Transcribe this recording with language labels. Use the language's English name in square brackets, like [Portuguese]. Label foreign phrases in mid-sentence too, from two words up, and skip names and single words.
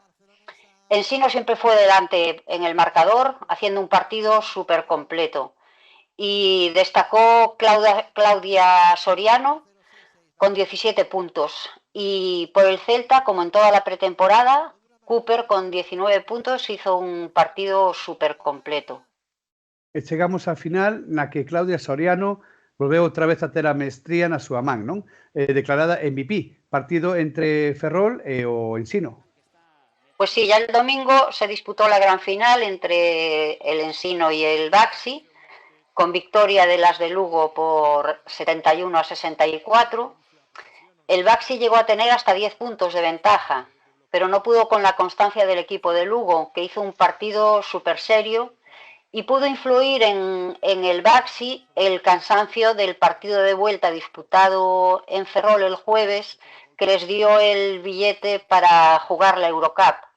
[Spanish] Ensino siempre fue delante en el marcador, haciendo un partido súper completo. Y destacó Claudia Soriano con 17 puntos. Y por el Celta, como en toda la pretemporada, Cooper con 19 puntos hizo un partido súper completo. [Galician] E chegamos á final na que Claudia Soriano volveu outra vez a ter a mestría na súa man, non? Declarada MVP, partido entre Ferrol e o Ensino. [Spanish] Pues sí, ya el domingo se disputó la gran final entre el Ensino y el Baxi, con victoria de las de Lugo por 71-64. El Baxi llegó a tener hasta 10 puntos de ventaja, pero no pudo con la constancia del equipo de Lugo, que hizo un partido súper serio, y pudo influir en el Baxi el cansancio del partido de vuelta disputado en Ferrol el jueves, que les dio el billete para jugar la Eurocup.